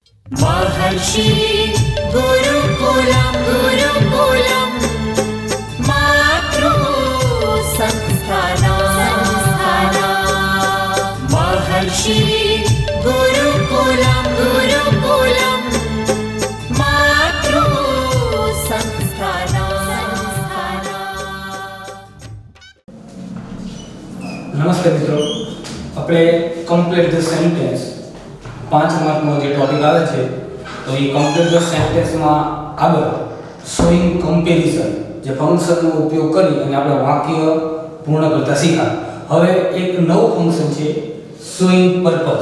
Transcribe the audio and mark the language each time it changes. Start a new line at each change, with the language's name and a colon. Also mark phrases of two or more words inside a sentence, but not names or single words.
Sanskrit: महर्षि गुरुकुलम गुरुकुलम मातृ संस्थाना महर्षि गुरुकुलम गुरुकुलम मातृ संस्थाना।
Hindi: नमस्कार मित्रों,
Gujarati: આપણે
English: complete the sentence
Gujarati: 5 માર્કનો જે ટોપિક આવે છે તો એ કમ્પ્લીટ ધ સેન્ટેન્સમાં આગળ
English: showing comparison
Gujarati: જે ફંક્શનનો ઉપયોગ કરી અને આપણે વાક્ય પૂર્ણ કરતા શીખ્યા। હવે એક નવું ફંક્શન છે
English: showing purpose.